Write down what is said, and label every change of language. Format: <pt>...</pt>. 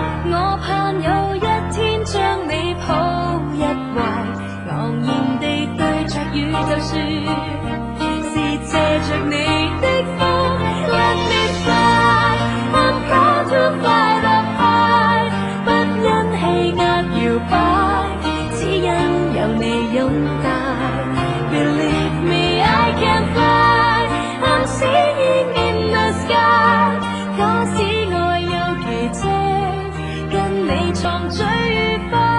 <yue>我盼有一天將你抱一懷，昂然地對着宇宙說，是借着你的風。 Let me fly, I'm proud to fly up high，不因氣壓搖擺，只因有你擁帶。</yue> <en>Believe me, I can fly, I'm singing in the sky。</en> <yue>假使愛有奇蹟，跟你創最愉快。</yue>